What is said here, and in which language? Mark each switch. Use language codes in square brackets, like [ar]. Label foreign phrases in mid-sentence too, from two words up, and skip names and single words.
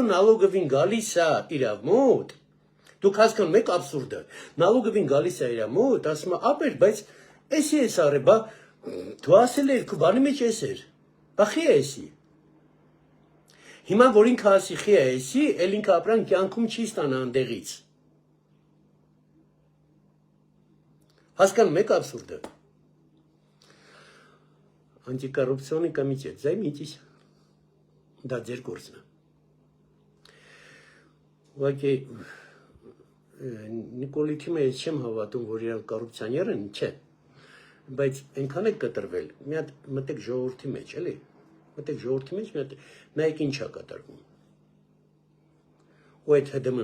[hy] նալոգովին գալիս է իրավ մոտ։ Դուք հասկանում եք աբսուրդը։ Նալոգովին գալիս է իրավ մոտ, ասում է, ապեր, բայց էսի էս արի, բա դու ասել ես, քո բանի մեջ էս էր։ Բա խի է էսի։ Հիմա որ ինքը ասի խի է էսի, էլ ինքը ապրան կյանքում չի ստանա ընդեղից։ Հասկանում եք աբսուրդը։ [ru] Антикоррупционный комитет. Займитесь. Да, [hy] ձեր գործն է։ Ուղղակի Նիկոլիթի մեջ չեմ հավատում, որ իրանք կոռուպցիոներ են, չէ։ Բայց այնքան է կտրվել, մի հատ մտեք ժողովրդի մեջ, էլի։ Մտեք ժողովրդի մեջ, մի հատ նայեք ինչ է կատարվում։ Ու այդ ՀԴՄ-ն